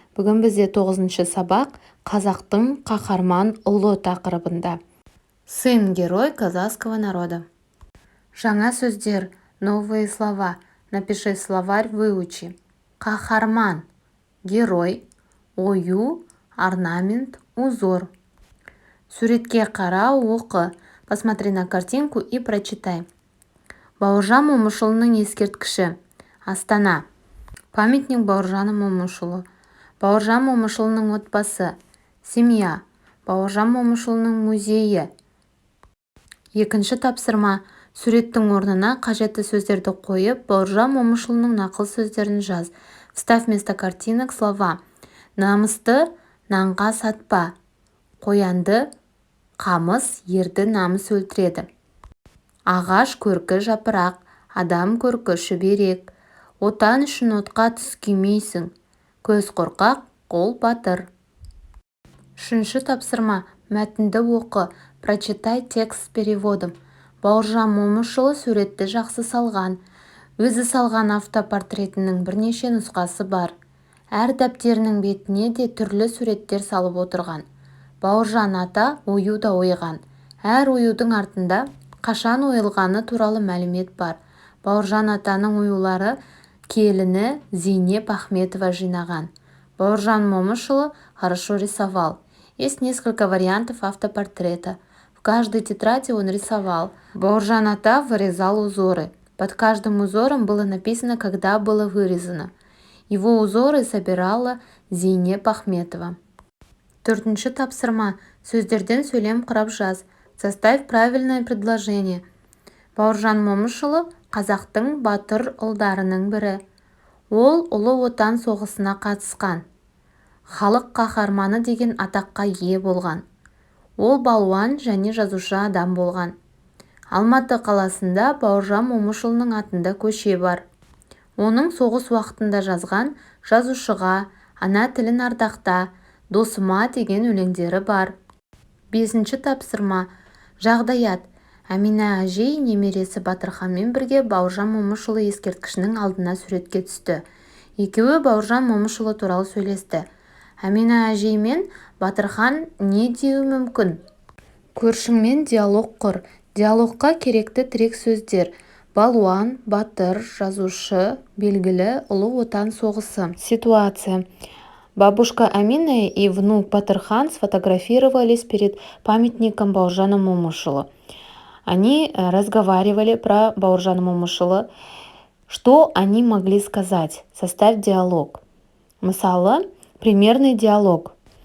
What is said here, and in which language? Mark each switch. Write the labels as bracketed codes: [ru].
[kk] Бүгін бізде 9-шы сабақ қазақтың қаһарман ұлы тақырыбында. [ru] Сын герой казахского народа. [kk] Жаңа сөздер, [ru] новые слова. Напиши словарь, выучи. [kk] Қаһарман, герой, ою, орнамент, узор. Суретке қара, оқы. [ru] Посмотри на картинку и прочитай. [kk] Бауыржан Момышұлының ескерткіші. Астана. [ru] Памятник Бауыржану Момышұлы. [kk] Бауыржан Момышұлының отбасы. [ru] Семья. [kk] Бауыржан Момышұлының музейі. Екінші тапсырма. Суреттің орнына қажетті сөздерді қойып, Бауыржан Момышұлының нақыл сөздерін жаз. [ru] Вставь вместо картинок слова. [kk] Намысты нанға сатпа. Қоянды қамыс, ерді намыс өлтіреді. Ағаш көркі жапырақ, адам көркі шүберек. Отан үшін отқа түс күймейсің. Көз қорқақ, қол батыр. Үшінші тапсырма. Мәтінді оқы. [ru] Прочитай текст с переводом. [kk] Бауыржан Момышұлы суретті жақсы салған. Өзі салған автопортретінің бірнеше нұсқасы бар. Әр дәптерінің бетіне де түрлі суреттер салып отырған. Бауыржан ата ою да ойған. Әр оюдың артында қашан ойылғаны туралы мәлімет бар. Бауыржан атаның оюлары келіні Зейнеп Ахметова жинаған. [ru] Бауыржан Момышұлы хорошо рисовал. Есть несколько вариантов автопортрета. В каждой тетради он рисовал. Бауыржан ата вырезал узоры. Под каждым узором было написано, когда было вырезано. Его узоры собирала Зейнеп Ахметова. [kk] Төртінші тапсырма. Сөздерден сөйлем құрап жаз. [ru] Составь правильное предложение. [kk] Бауыржан Момышұлы қазақтың батыр ұлдарының бірі. Ол ұлы отан соғысына қатысқан. Халық қаһарманы деген атаққа ие болған. Ол балуан және жазушы адам болған. Алматы қаласында Бауыржан Момышұлының атында көше бар. Оның соғыс уақытында жазған жазушыға, ана тілін ардақта, досыма деген өлеңдері бар. Бесінші тапсырма. Жағдаят. Әмина әжей немересі Батырханмен бірге Бауыржан Момышұлы ескерткішінің алдына суретке түсті. Екеуі Бауыржан Момышұлы туралы сөйлесті. Әмина әжей мен Батырхан не деуі мүмкін? Көршіңмен диалог құр. Диалогқа керекті тірек сөздер. Балуан, батыр, жазушы, белгілі, ұлы отан соғысы. [ru] Ситуация. Бабушка Амина и внук Батырхан сфотографировались перед памятником Бауыржана Момышұлы. Они разговаривали про Бауыржана Момышұлы. Что они могли сказать? Составь диалог. Мысалы, примерный диалог.